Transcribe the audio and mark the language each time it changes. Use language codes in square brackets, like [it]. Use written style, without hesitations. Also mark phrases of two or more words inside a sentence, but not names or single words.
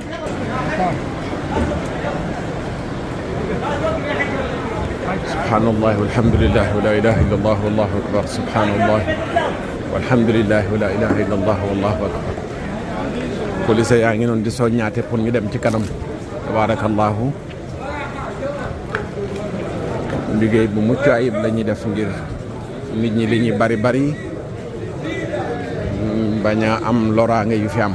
[ar] سبحان الله والحمد لله ولا إله إلا الله والله أكبر. سبحان الله والحمد لله ولا إله إلا الله والله أكبر. [wo] police yaa ngi noonu di soññaate pour ñu dem ci kanam. tabarakallahu liggéey bu mucc ayib la ñuy def ngir nit ñi li ñuy bari bari bañ a am loraange yu fi am.